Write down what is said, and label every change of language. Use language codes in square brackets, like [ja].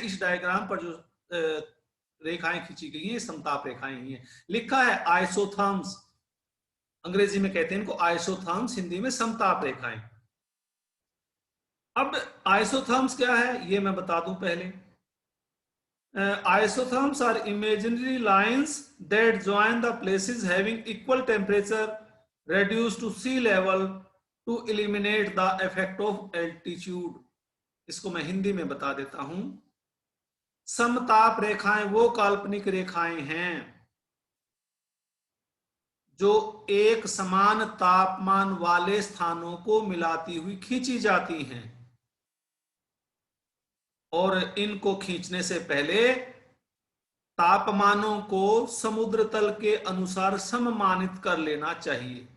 [hi] इस डायग्राम पर जो रेखाएं खींची गई हैं समताप रेखाएं ही हैं। लिखा है आइसोथर्म्स, अंग्रेजी में कहते हैं इनको आइसोथर्म्स, हिंदी में समताप रेखाएं। अब आइसोथर्म्स क्या है ये मैं बता दूं पहले। [en] Isotherms are imaginary lines that join the places having equal temperature reduced to sea level to eliminate the effect of altitude। [hi] इसको मैं हिंदी में बता देता हूं। समताप रेखाएं वो काल्पनिक रेखाएं हैं जो एक समान तापमान वाले स्थानों को मिलाती हुई खींची जाती हैं, और इनको खींचने से पहले तापमानों को समुद्र तल के अनुसार सममानित कर लेना चाहिए।